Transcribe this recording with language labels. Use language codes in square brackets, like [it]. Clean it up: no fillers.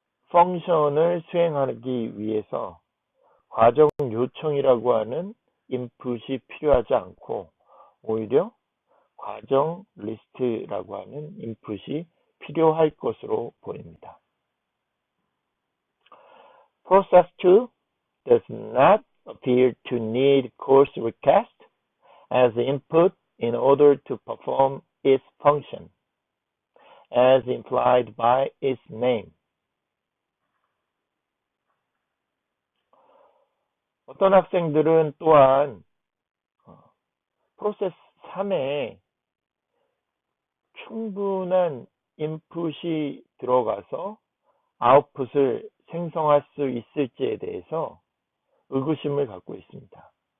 [ko] 펑션을 수행하기 위해서 과정 요청이라고 하는 인풋이 필요하지 않고 오히려 과정 리스트라고 하는 인풋이 필요할 것으로 보입니다. [en] Process 2 does not appear to need course request as input in order to perform its function, as implied by its name. [ko] 어떤 학생들은 또한 프로세스 3에 충분한 인풋이 들어가서 아웃풋을 생성할 수 있을지에 대해서 의구심을 갖고 있습니다.